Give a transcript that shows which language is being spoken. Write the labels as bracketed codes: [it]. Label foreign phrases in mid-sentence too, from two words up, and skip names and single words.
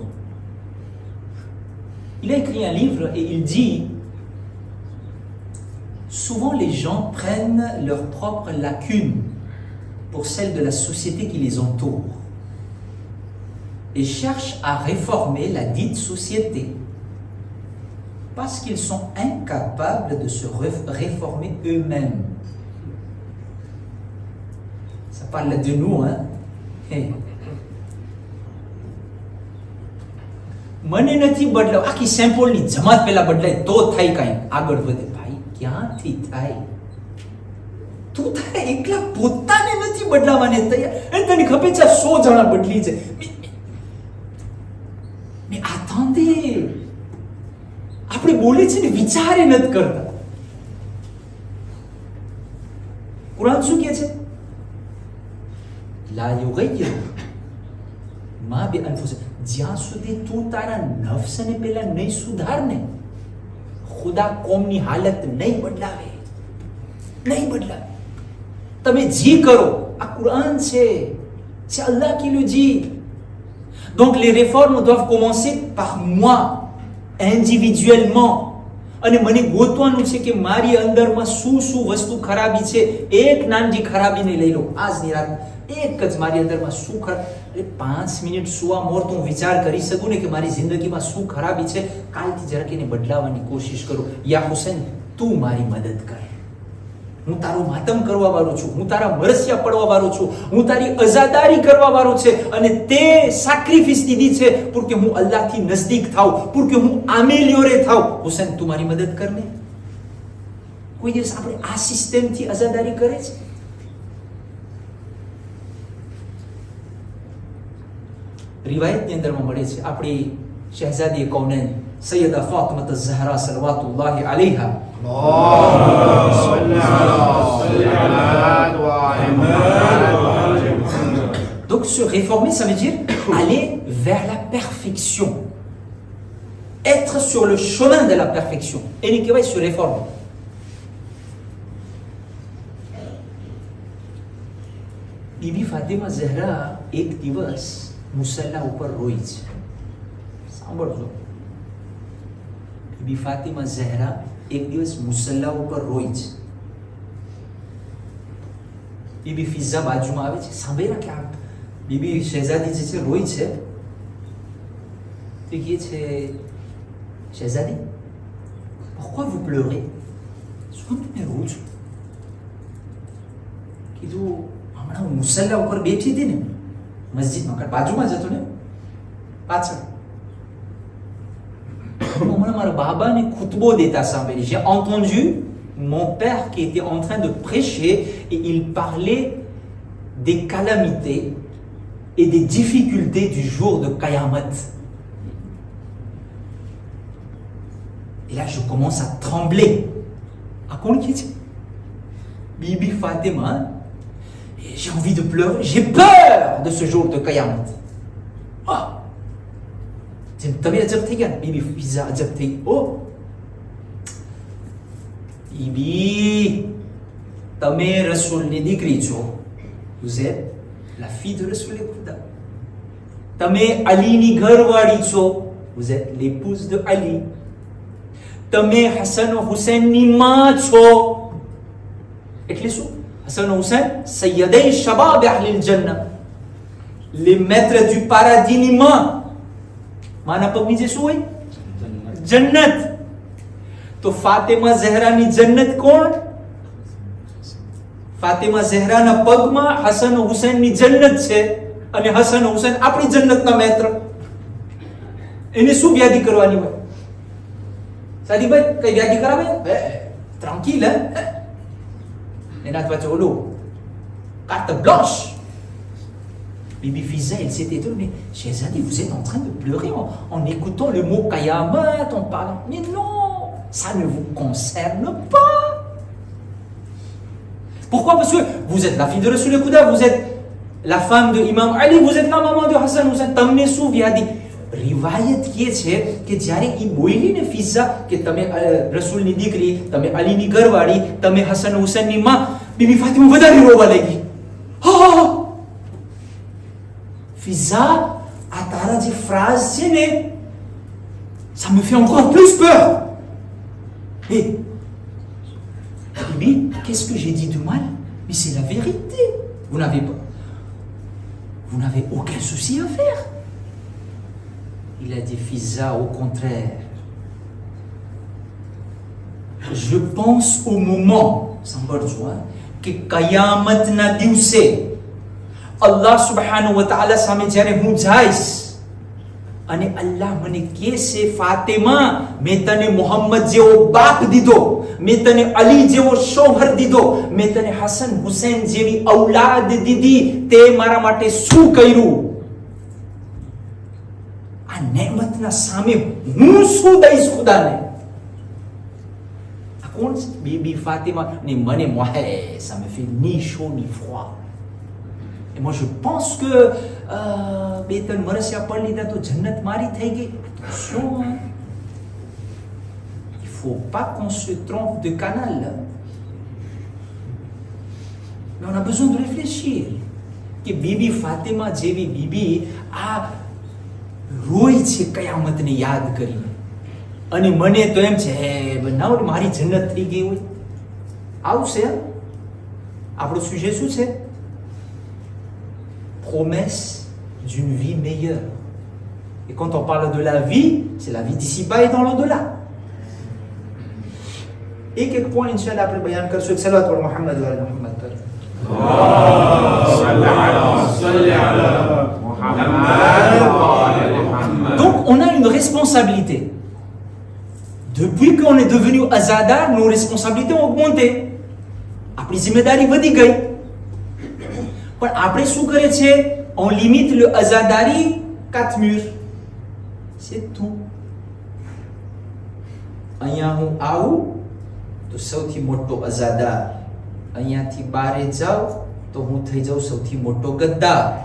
[fr] Il a écrit un livre et il dit souvent les gens prennent leurs propres lacunes pour celles de la société qui les entoure et cherchent à réformer la dite société parce qu'ils sont incapables de se réformer eux-mêmes. Ça parle de nous, hein? Hey. [gu] મને નથી બદલાવ આખી સેમ્પલની જમાત પહેલા બદલાય તો થાય કાંઈ આગળ વધે ભાઈ ક્યાંથી થાય તું તારે એકલા પોતાને નથી બદલાવાને તૈયાર એ તને ખબર છે 100 જણા બદલી છે [fr] mais attendez [gu] આપણે બોલે છે ને વિચારે નથી કરતા કુરાન શું કહે છે [ar] لا يغير ما بأنفسهم [gu] જ્યાં સુધી તું તારા નફસને પહેલા નહીં સુધારને ખુદા કોમની હાલત નહીં બદલાવે તમે જી કરો આ કુરાન છે [fr] c'est Allah qui le dit. Donc les réformes doivent commencer par moi individuellement. [gu] અને મને ગોતવાનું છે કે મારી અંદરમાં શું વસ્તુ ખરાબી છે એક નાની ખરાબીને લઈ લો આજની રાત એક જ મારી અંદરમાં શું ખરાબ અરે 5 મિનિટ સુવા મોર તો હું વિચાર કરી શકું ને કે મારી જિંદગીમાં શું ખરાબી છે કાલથી જરાક એને બદલાવવાની કોશિશ કરું યા હુસૈન તું મારી મદદ કર હું તારો માતમ કરવા વાળો છું હું તારા મરસિયા પડવા વાળો છું હું તારી અઝાદારી કરવા વાળો છે અને તે સેક્રિફિસ દીધી છે [fr] pour que [gu] હું અલ્લાહથી નજદીક થાઉં [fr] pour que [gu] હું આમેલિયોરે થાઉં હુસૈન તું મારી મદદ કર ને કોઈ દિવસ આપણે આ સિસ્ટમથી અઝાદારી કરે છે રિવાયતની અંદરમાં મળે છે આપણી શહેઝાદી કૌનેન સૈયદા ફાતિમા ઝહરા સલવાતુલ્લાહી અલૈહા [fr] Donc se réformer, ça veut dire aller vers la perfection. Être sur le chemin de la perfection. Et les Kéwaïs se réforment. [gu] Bibi Fatima Zahra, એક દિવસ, મુસલ્લા ઉપર રોઈ છે. સાંભળજો. બીબી ફાતિમા ઝહરા એક દિવસ મુસલ્લા ઉપર રોઈ છે. બીબી ફિઝા બાજુમાં આવે છે સાંભળ્યા કે આ બીબી શહેઝાદી જે છે રોઈ છે તો કહે છે શહેઝાદી [fr] pourquoi vous pleurez [gu] શું તમે રો છો કીધું હમણાં હું મુસલ્લા ઉપર બેઠી હતી ને મસ્જિદમાં બાજુમાં જ હતો ને પાછળ [fr] j'ai entendu mon père qui était en train de prêcher et il parlait des calamités et des difficultés du jour de Qayamat. Et là je commence à trembler. Bibi Fatima, j'ai envie de pleurer, j'ai peur de ce jour de Qayamat. [gu] Oh. તમે અજબ થઈ ગયા બીબી ફિઝા અજબ થઈ ઓ બીબી તમે રસૂલની દીકરી છો vous [fr] êtes la fille de Rasoul Khuda [gu] તમે અલીની ઘરવાળી છો [fr] vous êtes l'épouse de Ali [gu] તમે હસન હુસૈનની માં છો એટલે શું હસન હુસૈન [ar] سيد شباب أهل الجنة [fr] les maîtres du paradis [gu] ની માં માના પગ નીચે શું હોય જન્નત તો ફાતિમા ઝહરાની જન્નત કોણ ફાતિમા ઝહરાના પગમાં હસન હુસૈનની જન્નત છે અને હસન હુસૈન આપણી જન્નતના મિત્ર એને શું વ્યાધિ કરવાની હોય સાદીભાઈ કઈ વ્યાધિ કરાવે ટ્રાન્કિલ એના પાછળ ઓલું [fr] carte blanche. Bibi Fiza, elle s'était étonnée. Mais Shehzadi, vous êtes en train de pleurer en écoutant le mot Qayamat, en parlant. Mais non, ça ne vous concerne pas. Pourquoi? Parce que vous êtes la fille de Rasoul Khuda, vous êtes la femme de Imam Ali, vous êtes la maman de Hassan Hussein. [gu] તમને શું વ્યાધિ? રિવાયત કે છે કે જ્યારે એ બોલી ને ફિઝા કે તમે રસૂલની દીકરી, તમે અલીની ઘરવાળી, તમે હસન હુસૈનની માં, બીબી ફાતિમા વધારે રોવા લાગી. હા ફિઝા, આ તારા તારા જે ફ્રાઝ છે ને, [fr] ça me fait encore plus peur. Et mais qu'est-ce que j'ai dit de mal? Mais c'est la vérité. Vous n'avez aucun souci à faire. Il a dit Fiza, au contraire. Je pense au moment, [gu] સાંભળજો, કે કયામતના દિવસે અલ્લાહ સુબ્હાનહુ વ તઆલા સામે જ્યારે હું જઈશ અને અલ્લાહ મને કહેશે ફાતિમા, મેં તને મોહમ્મદ જેવો બાપ દીધો, મેં તને અલી જેવો શોહર દીધો, મેં તને હસન હુસૈન જેવી ઔલાદ દીધી, તે મારા માટે શું કર્યું? આ નેમતના સામે હું શું દઈશ ખુદાને? આ કોણ છે? બીબી ફાતિમા ને મને મોહે, [fr] ça me fait ni chaud ni froid. Et moi je pense que [gu] બે ત્રણ વર્ષ પડી લીધા તો જન્નત મારી થઈ ગઈ. [fr] Attention, hein. Il faut pas qu'on se trompe de canal. Mais on a besoin de réfléchir. કે બીબી ફાતિમા જેવી બીબી આ રોય છે કયામતને યાદ કરીને, અને મને તો એમ છે ના મારી જન્નત થઈ ગઈ હોય. આવું છે આપણું સુજે શું છે? Promesse d'une vie meilleure. Et quand on parle de la vie, c'est la vie d'ici-bas et dans l'au-delà. Et quelques points, Inch'Allah, après bayan kar sur [ar] صلاة و محمد و على محمد. [fr] Donc, on a une responsabilité. Depuis qu'on est devenu azadar, nos responsabilités ont augmenté. [gu] Après, ઝિમ્મેદારી વધી ગઈ. પણ આપણે શું કરે છે? [fr] On limite le azadari 4 murs. C'est tout. [gu] અહીંયા હું આવું તો સૌથી મોટો અઝાદાર, અહીંયાથી બારે જાઉં તો હું થઈ જાઉં સૌથી મોટો ગદ્દાર.